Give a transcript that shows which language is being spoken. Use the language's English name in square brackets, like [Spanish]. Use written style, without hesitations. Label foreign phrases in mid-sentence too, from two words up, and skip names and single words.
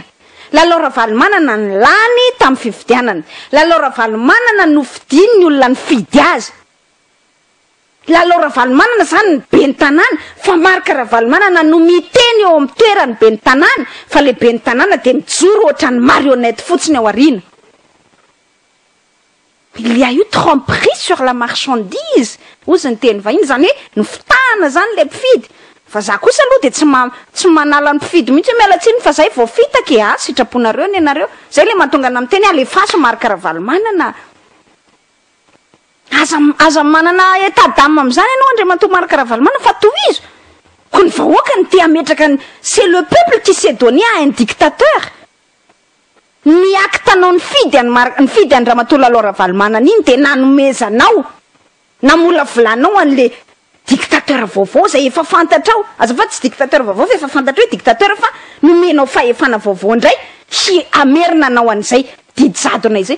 [Malagasy] Lalao Ravalomanana ny lany tamin'ny fifidianana, lalao Ravalomanana no fidiny ny olona nifidy azy, lalao Ravalomanana zany ny be ny tanàna, fa marika Ravalomanana no miteny eo amin'ny toerany be ny tanàna, fa le be ny tanàna de mijoro ohatra ny marionnette fotsiny ao aoriana. [French] Il y a eu tromperie sur la marchandise, [Malagasy] ozy ny teny vahiny, zany hoe nofitahana zany le mpifidy. Fa za kosa aloha de tsy manala ny mpifidy mihitsy hoe miala tsiny fa zay vao fitaka e, sitraponareo ny anareo, zay le mahatonga na miteny alefaso marika Ravalomanana. Aza manana [French] état d'âme [Malagasy] am'izany ianao Andriamatoa marika Ravalomanana, fa tohizo ko ny vahoaka ny te hametraka [French] c'est le peuple qui s'est donné à un dictateur. [Malagasy] Ny aktanao nifidy any Ramatoa lalao Ravalomanana iny de nanomezanao, namola volanao an'le dictateur vaovao zay efa fantatrao. Azafady tsy dictateur vaovao fa efa fantatrao hoe dictateur, fa nomenao fahefana vaovao indray sy amerina anao an'izay didijadona izay.